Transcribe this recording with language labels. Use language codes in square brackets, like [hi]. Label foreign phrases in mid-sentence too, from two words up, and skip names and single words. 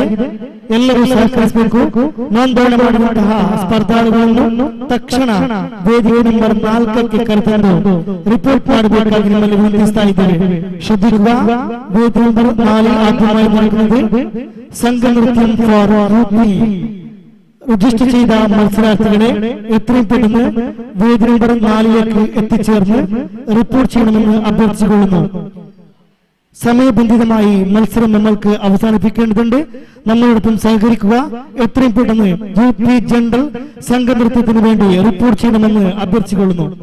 [kn] ಎಲ್ಲರೂ ಸಹಕರಿಸಬೇಕು. ನೋಂದಣಿ ಮಾಡಿದಂತಹ ಸ್ಪರ್ಧಾಳುಗಳನ್ನು ತಕ್ಷಣ ವೇದಿಕೆ ನಂಬರ್ 4ಕ್ಕೆ ಕರೆತಂದು ರಿಪೋರ್ಟ್ ಮಾಡಬೇಕಾಗಿ ನಿಮ್ಮಲ್ಲಿ ವಿನಂತಿಸ್ತಾ ಇದ್ದೇವೆ. ಶ್ರದ್ಧೆಯಿಂದ ವೇದಿಕೆ ನಂಬರ್ 4 ಆದ್ಯಮಾಗಿದೆ. ಸಂಘ ನೃತ್ಯ [en] for UP [ml] രജിസ്റ്റർ ചെയ്ത മത്സരാർത്ഥികളെ എത്രയും പെട്ടെന്ന് വേദി നമ്പർ 4ലേക്ക് എത്തിച്ചേർന്ന് റിപ്പോർട്ട് ചെയ്യണമെന്ന് അഭ്യർത്ഥിച്ചുകൊള്ളുന്നു. സമയബന്ധിതമായി മത്സരം നമ്മൾക്ക് അവസാനിപ്പിക്കേണ്ടതുണ്ട്. നമ്മളോടൊപ്പം സഹകരിക്കുക. എത്രയും പെട്ടെന്ന് യുപി ജനറൽ സംഘനൃത്യത്തിന് വേണ്ടി റിപ്പോർട്ട് ചെയ്യണമെന്ന് അഭ്യർത്ഥിച്ചുകൊള്ളുന്നു.